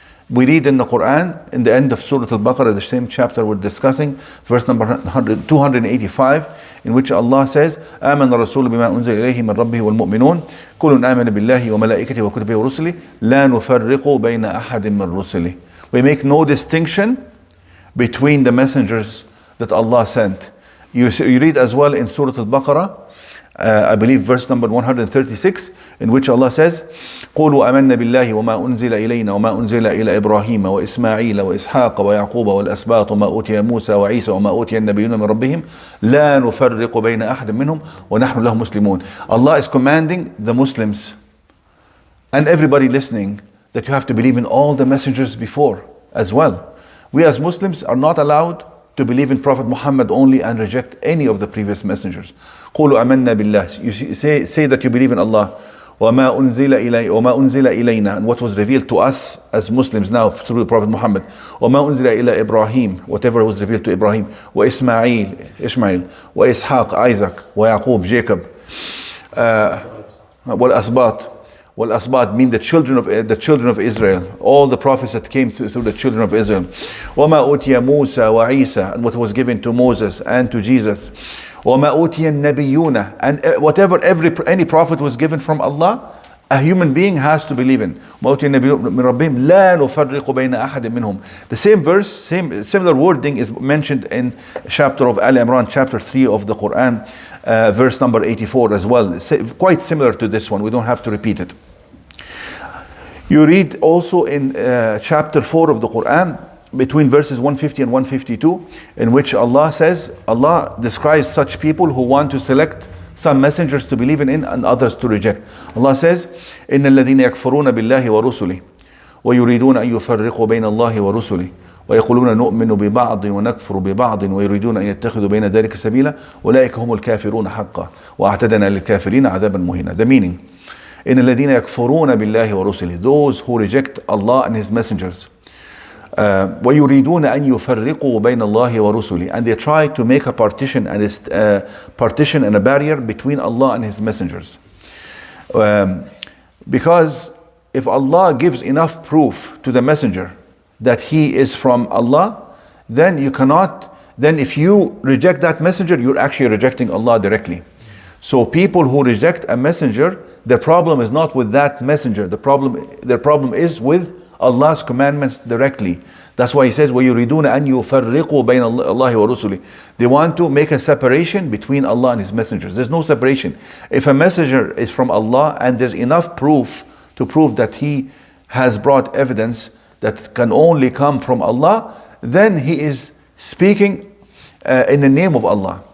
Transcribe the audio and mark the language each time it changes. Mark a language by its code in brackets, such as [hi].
[en] We read in the Quran, in the end of Surah Al-Baqarah, the same chapter we're discussing, verse number 285, in which Allah says, [ar] آمن الرسول بما أنزل إليه من ربه والمؤمنون كل آمن بالله وملائكته وكتبه ورسله لا نفرق بين أحد من رسله. [en] We make no distinction between the messengers that Allah sent. You read as well in Surah Al-Baqarah, I believe verse number 136, in which Allah says, [ar] قولوا آمنا بالله وما أنزل إلينا وما أنزل إلى إبراهيم وإسماعيل وإسحاق ويعقوب والأسباط وما أوتي موسى وعيسى وما أوتي النبيون من ربهم لا نفرق بين أحد منهم ونحن له مسلمون. [en] Allah is commanding the Muslims and everybody listening that you have to believe in all the messengers before as well. We as Muslims are not allowed to believe in Prophet Muhammad only and reject any of the previous messengers. [ar] قولوا آمنا بالله. [en] You say that you believe in Allah. [ar] وما أنزل إلينا, [en] and what was revealed to us as Muslims now through the Prophet Muhammad. [ar] وما أنزل إلى إبراهيم, [en] whatever was revealed to Ibrahim. وإسماعيل, Ishmael. وإسحاق, Isaac. ويعقوب, Jacob. والأسباط mean the children of Israel, all the prophets that came through the children of Israel. [ar] وما أوتي موسى وعيسى, [en] and what was given to Moses and to Jesus. [ar] وما أوتي النبيون, [en] and whatever any prophet was given from Allah, a human being has to believe in. [ar] وما أوتي النبيون من ربهم لا نفرق بين أحد منهم. [en] The same verse, similar wording is mentioned in chapter of Al Imran, chapter 3 of the Quran, verse number 84 as well. Quite similar to this one. We don't have to repeat it. You read also in chapter 4 of the Quran, between verses 150 and 152, in which Allah describes such people who want to select some messengers to believe in and others to reject. Allah says, [ar] إِنَّ الَّذِينَ يَكْفُرُونَ بِاللَّهِ وَرُسُلِهِ وَيُرِيدُونَ أَن يُفَرِّقُوا بَيْنَ اللَّهِ وَرُسُلِهِ ويقولون نؤمن ببعض ونكفر ببعض ويريدون أن يتخذوا بين ذلك سبيلا أولئك هم الكافرون حقا وأعتدنا للكافرين عذابا مهينا. [en] The meaning, [ar] إن الذين يكفرون بالله ورسله, [en] those who reject Allah and His messengers. [ar] ويريدون أن يفرقوا بين الله ورسله, [en] and they try to make a partition and a barrier between Allah and His messengers. Because if Allah gives enough proof to the messenger that he is from Allah, then if you reject that messenger, you're actually rejecting Allah directly. So people who reject a messenger, their problem is not with that messenger. Their problem is with Allah's commandments directly. That's why He says, [ar] وَيُرِيدُونَ أَن يُفَرِّقُوا بَيْنَ اللَّهِ وَرُسُلِهِ. [en] They want to make a separation between Allah and His messengers. There's no separation. If a messenger is from Allah and there's enough proof to prove that he has brought evidence that can only come from Allah, then he is speaking in the name of Allah.